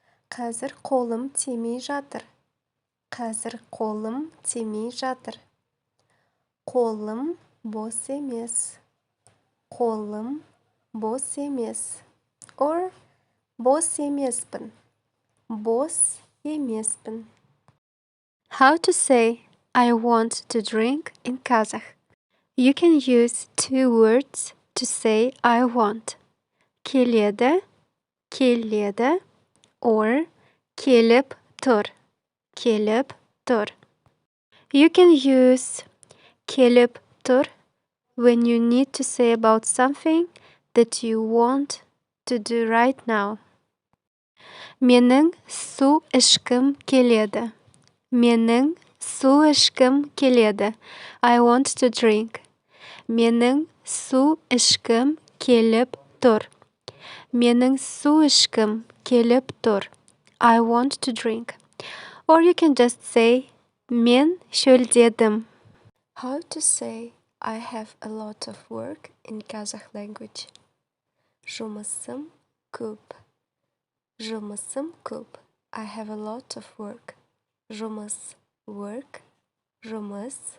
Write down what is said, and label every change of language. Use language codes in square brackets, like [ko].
[kk] Қазір қолым тимей жатыр. Қазір қолым тимей жатыр. Қолым бос емес. Қолым бос емес. Or бос емеспін. Бос емеспін. [en] How to say I want to drink in Kazakh? You can use two words to say I want. Келеді, келеді, or келіп тұр. Келіп тұр. You can use келіп тұр when you need to say about something that you want to do right now. [kk] Менің су ішкім келеді. Менің су ішкім келеді. [en] I want to drink. [kk] Менің су ішкім келіп тұр. Менің су ішкім келіп тұр. [en] I want to drink. Or you can just say, [kk] мен шөлдедім. [en] How to say I have a lot of work in Kazakh language? [kk] Жұмысым көп. Жұмысым көп. [en] I have a lot of work. Жұмыс, work. Жұмыс.